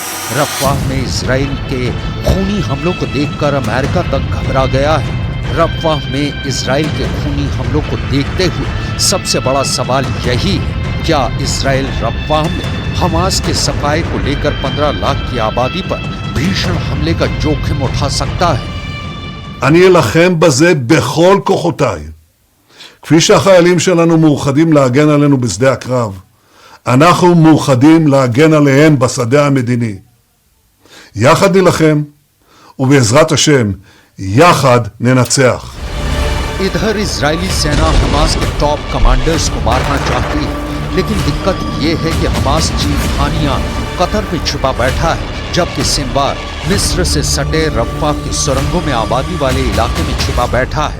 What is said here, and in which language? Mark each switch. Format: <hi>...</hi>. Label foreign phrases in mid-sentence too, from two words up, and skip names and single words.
<hi>रफ़ा में इजराइल के खूनी हमलों को देखकर अमेरिका तक घबरा गया है। रफ़ा में इजराइल के खूनी हमलों को देखते हुए सबसे बड़ा सवाल यही है, क्या इजराइल रफ़ा में हमास के सफाए को लेकर 15 लाख की आबादी पर भीषण हमले का जोखिम उठा सकता है?</hi> <he>אני אלחם בזה בכל כוחותיי. כפי שהחיילים שלנו מאוחדים להגן עלינו בשדה הקרב, אנחנו מאוחדים להגן עליהם בשדה המדיני. יחד נלחם, ובעזרת השם, יחד ננצח.</he> <hi>इधर इजरायली सेना हमास के</hi> <en>top commanders</en> <hi>को मारना चाहती है, लेकिन दिक्कत ये है कि हमास चीफ खानिया कतर में छुपा बैठा है, जबकि सिनवार मिस्र से सटे रफ़ा की सुरंगों में आबादी वाले इलाके में छुपा बैठा है।</hi>